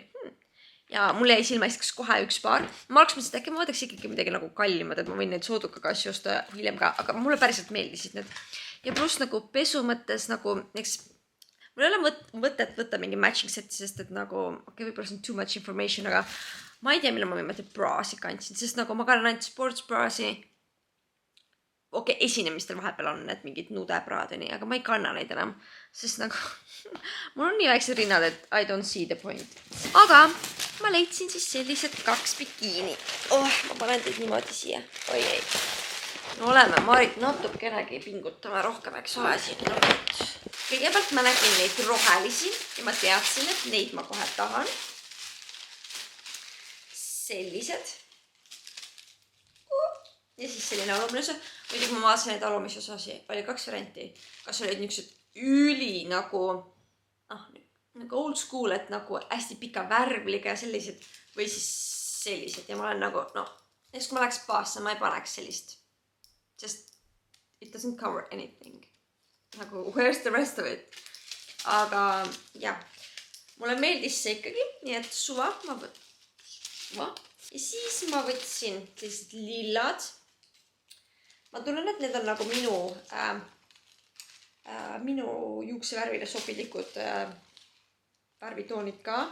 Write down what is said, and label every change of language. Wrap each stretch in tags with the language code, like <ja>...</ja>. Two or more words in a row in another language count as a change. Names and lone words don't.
<et>Ja mul jäi silma iseks kohe 1 paar. Ma oleks mõtlesin, et äkki ma võtaks ikkagi midagi nagu kallimad, et ma võin neid soodukaga asju osta hiljem ka, aga mulle päriselt meeldisid need. Ja pluss nagu pesu mõttes nagu, mul ei ole mõtet võtta mingi</et> <en>matching seti,</en> <et>sest et nagu, võib-olla see on</et> <en>too much information,</en> <et>aga ma ei tea, millal ma viimati braasi kandsin, sest nagu ma kannan ainult</et> <en>sports braasi.</en> <et>Esinemistel vahepeal on need mingid nudebraad või nii, aga ma ei kanna neid enam, sest nagu mul on nii väiksed rinnad, et</et> <en>I don't see the point.</en> <et>Aga ma leidsin siis sellised 2 bikiini. Ma panen teid niimoodi siia. Oi ei. No oleme Marit natukenegi pingutame rohkem, eks ole siin. Kõigepealt ma nägin neid rohelisi ja ma teadsin, et neid ma kohe tahan. Sellised. Ja siis selline alumine osa. Muidugi ma vaatasin, et alumise osasi oli 2 varianti. Kas olid niisugused üli nagu</et> <en>old school,</en> <et>et nagu hästi pika värvliga ja sellised või siis sellised. Ja ma olen nagu, kui ma läheks baasse, ma ei paneks sellist.</et> <en>Just, it doesn't cover anything. Nagu, where's the rest of it?</en> <et>Aga, jah. Mulle meeldis see ikkagi, nii et suva. Ja siis ma võtsin sellised lillad. Ma tunnen, et need on nagu minu juuksevärvile sobilikud värvitoonid ka.</et>